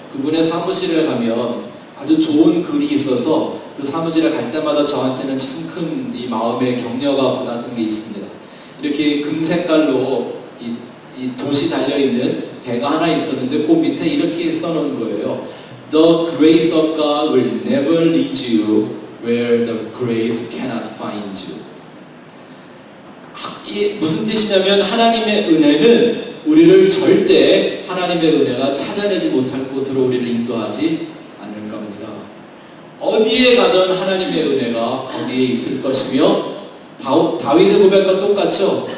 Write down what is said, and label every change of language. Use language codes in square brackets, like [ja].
[ko] 그분의 사무실에 가면 아주 좋은 글이 있어서 그 사무실에 갈 때마다 저한테는 참 큰 이 마음의 격려가 받았던 게 있습니다. 이렇게 금색깔로 이 돛이 달려있는 배가 하나 있었는데 그 밑에 이렇게 써놓은 거예요. [en] The grace of God will never lead you where the grace cannot find you. [ko] 이게 무슨 뜻이냐면 하나님의 은혜는 우리를 절대 하나님의 은혜가 찾아내지 못할 곳으로 우리를 인도하지 않을 겁니다. 어디에 가든 하나님의 은혜가 거기에 있을 것이며 다윗의 고백과 똑같죠.